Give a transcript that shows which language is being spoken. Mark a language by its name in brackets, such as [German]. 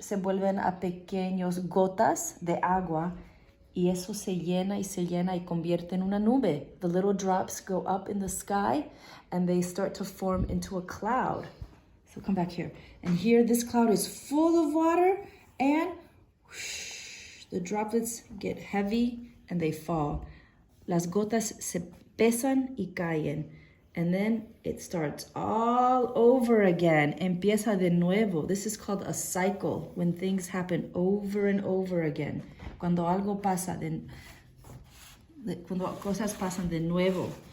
[Spanish] Se vuelven a pequeños gotas de agua, y eso se llena y convierte en una nube. [English] The little drops go up in the sky, and they start to form into a cloud. So come back here. And here, this cloud is full of water, and whoosh, The droplets get heavy and they fall. [Spanish] Las gotas se pesan y caen. [English] And then it starts all over again. [Spanish] Empieza de nuevo. [English] This is called a cycle, when things happen over and over again. [Spanish] Cuando algo pasa, cuando cosas pasan de nuevo.